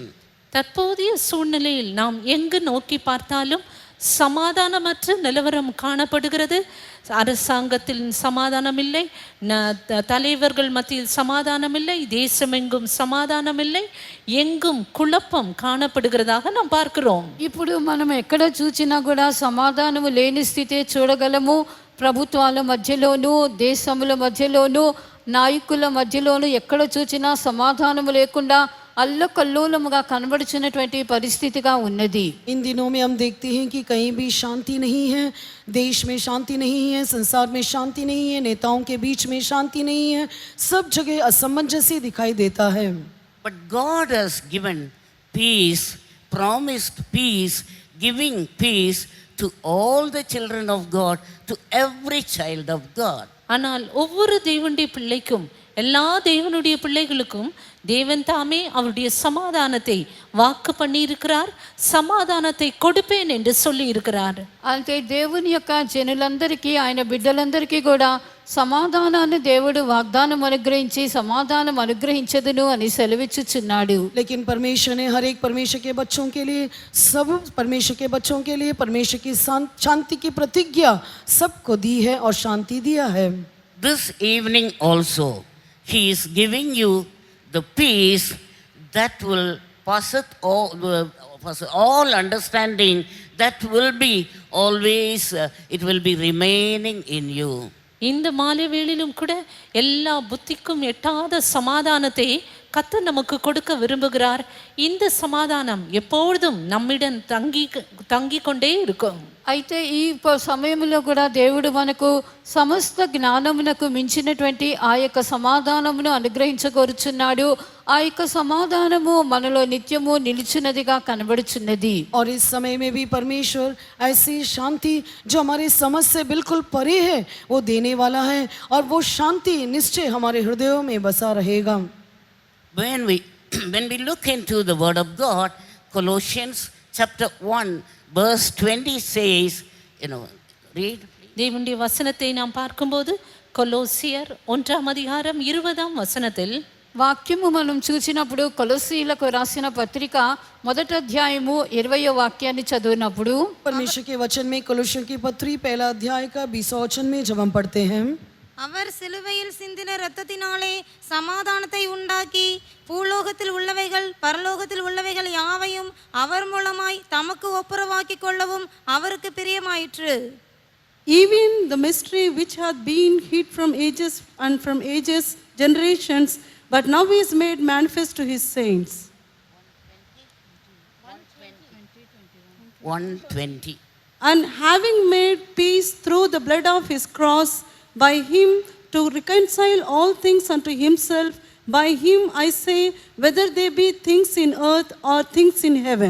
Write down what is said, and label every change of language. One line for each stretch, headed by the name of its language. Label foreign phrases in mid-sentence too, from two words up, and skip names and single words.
Tamil: தற்போதைய சூழ்நிலையில் நாம் எங்கு நோக்கி பார்த்தாலும் சமாதானமற்ற நிலவரம் காணப்படுகிறது. அரசாங்கத்தில் சமாதானம் இல்லை, தலைவர்கள் மத்தியில் சமாதானம் இல்லை, தேசமெங்கும் சமாதானம் இல்லை, எங்கும் குழப்பம் காணப்படுகிறதாக நாம் பார்க்கிறோம்.
Telugu: ఇప్పుడు మనం ఎక్కడ చూచినా కూడా సమాధానము లేని స్థితే చూడగలము. ప్రభుత్వాల మధ్యలోనూ, దేశముల మధ్యలోనూ, నాయకుల మధ్యలోనూ ఎక్కడ చూచినా సమాధానము లేకుండా అల్లకల్లోలముగా కనబడుచున్నటువంటి పరిస్థితిగా ఉన్నది.
Hindi: इन दिनों में हम देखते हैं कि कहीं भी शांति नहीं है, देश में शांति नहीं है, संसार में शांति नहीं है, नेताओं के बीच में शांति नहीं है, सब जगह असमंजस्य दिखाई देता है.
English: But God has given peace, promised peace, giving peace to all the children of God, to every child of God.
Tamil: ஆனால் ஒவ்வொரு தேவனுடைய பிள்ளைக்கும், எல்லா தேவனுடைய பிள்ளைகளுக்கும் தேவன் தாமே அவருடைய சமாதானத்தை வாக்கு பண்ணி இருக்கிறார். சமாதானத்தை கொடுப்பேன் என்று சொல்லி இருக்கிறார்.
Telugu: అంటే దేవుని యొక్క జనులందరికీ, ఆయన బిడ్డలందరికీ కూడా సమాధానాన్ని దేవుడు వాగ్దానం అనుగ్రహించి సమాధానం అనుగ్రహించదును అని సెలవిచ్చుచున్నాడు.
Hindi: लेकिन परमेश्वर ने हर एक परमेश्वर के बच्चों के लिए, सब परमेश्वर के बच्चों के लिए परमेश्वर की शांति की प्रतिज्ञा सबको दी है और शांति दिया है.
English: This evening also, He is giving you the peace that will pass all understanding, that will be always, it will be remaining in you.
Tamil: இந்த மாலை வேளையிலும் கூட எல்லா புத்திக்கும் எட்டாத சமாதானத்தை கர்த்தர் நமக்கு கொடுக்க விரும்புகிறார். இந்த சமாதானம் எப்பொழுதும் நம்மிடம் தங்கி கொண்டே இருக்கும்.
Telugu: అయితే ఈ సమయంలో కూడా దేవుడు మనకు సమస్త జ్ఞానమునకు మించినటువంటి ఆ యొక్క సమాధానమును అనుగ్రహించగోరుచున్నాడు. ఆ యొక్క సమాధానము మనలో నిత్యము నిలిచినదిగా కనబడుచున్నది.
Hindi: और इस समय में भी परमेश्वर ऐसी शांति जो हमारे समझ से बिल्कुल परे है वो देने वाला है, और वो शांति निश्चय हमारे हृदयों में बसा रहेगा.
English: When we look into the word of God, Colossians chapter 1 verse 20 says, read.
Tamil: தேவனுடைய வசனத்தை நாம் பார்க்கும்போது கொலோசியர் 1:20
Telugu: వాక్యము మనం చూసినప్పుడు కొలొస్సీలకు రాసిన పత్రిక 1వ అధ్యాయము 20వ వాక్యాన్ని చదివినప్పుడు,
Hindi: परमेश्वर के वचन में कोलोसियों की पत्री 1 अध्याय का 20वां वचन में जब हम पढ़ते हैं,
Tamil: அவர் சிலுவையில் சிந்தின இரத்தத்தினாலே சமாதானத்தை உண்டாக்கி பூலோகத்தில் உள்ளவைகள் பரலோகத்தில் உள்ளவைகள் யாவையும் அவர் மூலமாய் தமக்கு ஒப்புரவாக்கிக் கொள்ளவும் அவருக்கு பிரியமாயிற்று.
English: Even the mystery which hath been hid from ages and from ages, generations, but now is made manifest to his saints. 1:20. And having made peace through the blood of his cross, by him to reconcile all things unto himself, by him I say, whether they be things in earth or things in heaven.